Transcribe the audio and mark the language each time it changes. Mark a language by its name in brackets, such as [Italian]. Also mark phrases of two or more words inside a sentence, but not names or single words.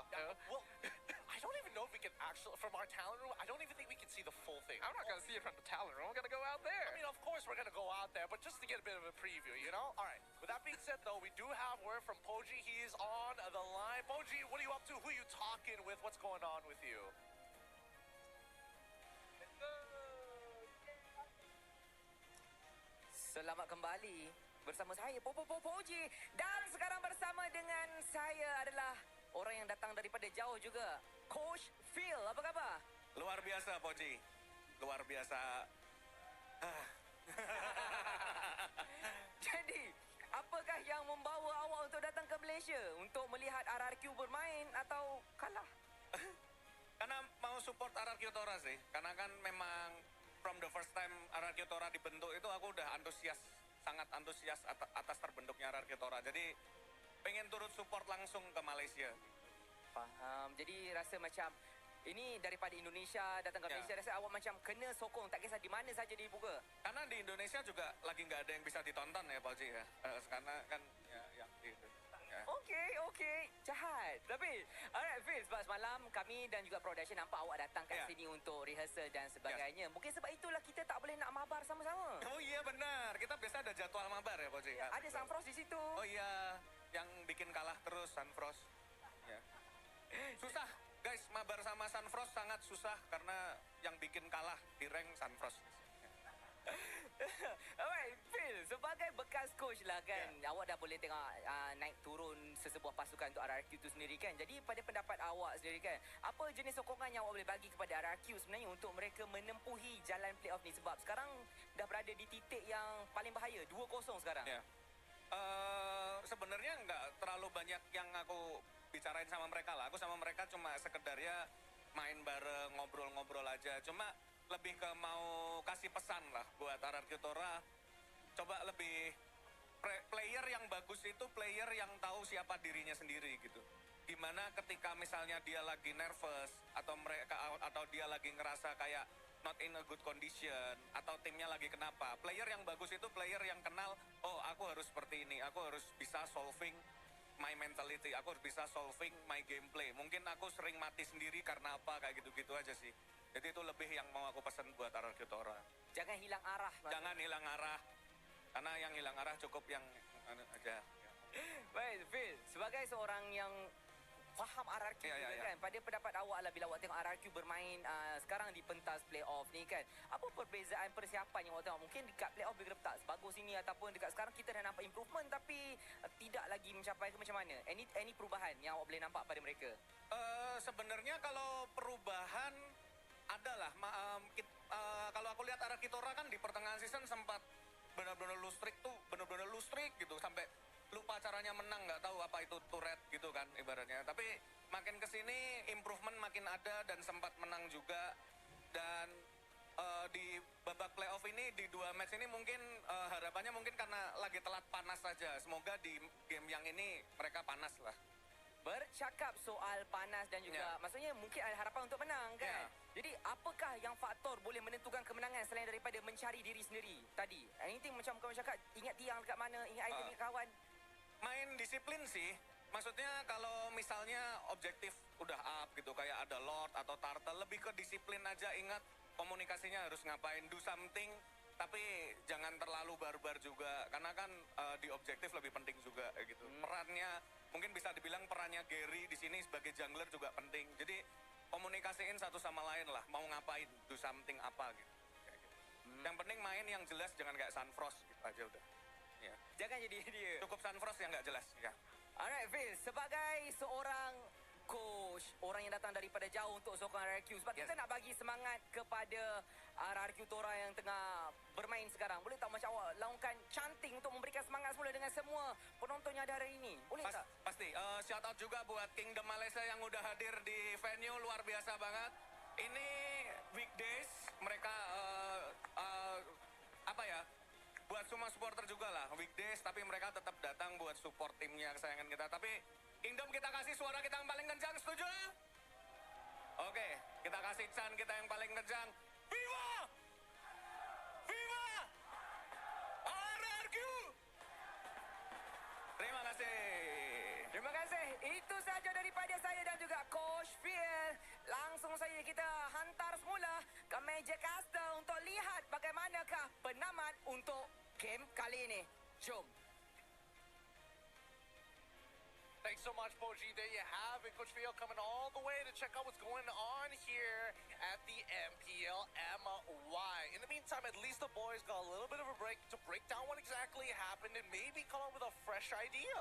[English] Yeah, well, I don't even know if we can actually, from our talent room, I don't even think we can see the full thing. I'm not gonna see it from the talent room. I'm gonna go out there. I mean, of course we're gonna go out there, but just to get a bit of a preview, you know? All right. With that being said, though, we do have word from Poji. He is on the line. Poji, what are you up to? Who are you talking with? What's going on with you? [Malay] Selamat kembali bersama saya Poji, dan sekarang bersama dengan saya adalah orang yang datang daripada jauh juga, Coach Phil. Apa khabar? [Indonesian] Luar biasa, Poji. Luar biasa. [Malay] Jadi, apakah yang membawa awak untuk datang ke Malaysia untuk melihat RRQ bermain atau kalah? [Indonesian] Karena mau support RRQ Tora sih. Karena kan memang [English] from the first time [Indonesian] RRQ Tora dibentuk itu aku udah antusias sangat antusias atas terbentuknya RRQ Tora. Jadi pengen turut support langsung ke Malaysia. [Malay] Faham. Jadi rasa macam ini daripada Indonesia datang ke [Indonesian] Ya. [Malay] Malaysia, rasa awak macam kena sokong, tak kisah di mana saja dibuka. [Indonesian] Karena di Indonesia juga lagi nggak ada yang bisa ditonton ya Pak Ji ya. Karena kan ya yang di ya. [Malay] Okey. Jahat. Tapi, alright Fil, sebab semalam kami dan juga production nampak awak datang kat [Indonesian] Ya. [Malay] sini untuk rehearsal dan sebagainya. Mungkin sebab itulah kita tak boleh nak mabar sama-sama. [Indonesian] Oh iya benar, kita biasa ada jadwal mabar ya Pak Ji. Ada Sunfrost di situ. Oh iya, yang bikin kalah terus Sunfrost. Ya. Susah guys, mabar sama Sunfrost sangat susah karena yang bikin kalah di rank Sunfrost. [Malay] Alright, Phil, sebagai bekas coach lah kan, awak dah boleh tengok naik turun sesebuah pasukan untuk RRQ tu sendiri kan. Jadi pada pendapat awak sendiri kan, apa jenis sokongan yang awak boleh bagi kepada RRQ sebenarnya untuk mereka menempuhi jalan playoff ni? Sebab sekarang dah berada di titik yang paling bahaya, 2-0 sekarang. [Indonesian] Ya. Sebenarnya nggak terlalu banyak yang aku bicarain sama mereka lah. Aku sama mereka cuma sekedar ya main bareng, ngobrol-ngobrol aja. Cuma lebih ke mau kasih pesan lah buat RRQ Tora. Coba lebih player yang bagus itu player yang tahu siapa dirinya sendiri gitu. Dimana ketika misalnya dia lagi nervous atau dia lagi ngerasa kayak [English] not in a good condition [Indonesian] atau timnya lagi kenapa, player yang bagus itu player yang kenal, oh aku harus seperti ini, aku harus bisa [English] solving my mentality, [Indonesian] aku harus bisa [English] solving my gameplay. [Indonesian] Mungkin aku sering mati sendiri karena apa, kayak gitu-gitu aja sih. Jadi itu lebih yang mau aku pesan buat RRQ Tora. Jangan hilang arah. Jangan hilang arah, karena yang hilang arah cukup yang aja. [Malay] Baik, Phil, sebagai seorang yang faham RRQ juga kan, pada pendapat awak lah bila awak tengok RRQ bermain sekarang di pentas playoff ni kan, apa perbezaan persiapan yang awak tengok? Mungkin dekat playoff mereka tak sebagus ini, ataupun dekat sekarang kita dah nampak improvement tapi tidak lagi mencapai ke macam mana? Any perubahan yang awak boleh nampak pada mereka? [Indonesian] Sebenarnya kalau perubahan adalah kalau aku lihat RRQ Tora kan di pertengahan season sempat benar-benar lose streak gitu sampai lupa caranya menang, nggak tahu apa itu turret gitu kan ibaratnya. Tapi makin kesini improvement makin ada dan sempat menang juga. Dan di babak playoff ini di 2 match ini mungkin harapannya mungkin karena lagi telat panas saja. Semoga di game yang ini mereka panas lah. [Malay] Bercakap soal panas dan juga maksudnya mungkin ada harapan untuk menang kan. Jadi apakah yang faktor boleh menentukan kemenangan selain daripada mencari diri sendiri tadi? Anything macam kau cakap, ingat tiang dekat mana, ingat item, ingat kawan. [Indonesian] Main disiplin sih. Maksudnya kalau misalnya objektif udah up gitu, kayak ada Lord atau Turtle, lebih ke disiplin aja. Ingat komunikasinya harus ngapain, [English] do something, [Indonesian] tapi jangan terlalu barbar juga. Karena kan di objektif lebih penting juga gitu. Perannya, mungkin bisa dibilang perannya Gary di sini sebagai jungler juga penting. Jadi komunikasiin satu sama lain lah, mau ngapain, [English] do something [Indonesian] apa gitu. Kayak gitu. Yang penting main yang jelas, jangan kayak Sunfrost gitu aja udah. [Malay] Ya. Jangan jadi dia. [Indonesian] Cukup Sunfrost yang nggak jelas ya. [Malay] Alright, Phil, sebagai seorang coach, orang yang datang daripada jauh untuk sokong RRQ, sebab kita nak bagi semangat kepada RRQ Tora yang tengah bermain sekarang. Boleh tak macam awak laungkan canting untuk memberikan semangat semula dengan semua penonton yang ada hari ini? Boleh tak? [Indonesian] Pasti. [English] Shout out [Indonesian] juga buat Kingdom Malaysia yang udah hadir di venue, luar biasa banget. Ini weekdays, mereka apa ya? Buat semua supporter juga lah, weekdays, tapi mereka tetap datang buat support timnya kesayangan kita. Tapi Kingdom kita kasih suara kita yang paling kencang, setuju? Oke, kita kasih Chan kita yang paling kencang. Viva! Viva! RRQ! Terima kasih. [Malay] Terima kasih. Itu saja daripada saya dan juga Coach Phil. Langsung saja kita hantar semula ke meja caster untuk lihat bagaimanakah penamat untuk game kali ini. Jom. [English] Thanks so much, Boji. There you have it. Coach Phil coming all the way to check out what's going on here at the MPL MY. In the meantime, at least the boys got a little bit of a break to break down what exactly happened and maybe come up with a fresh idea.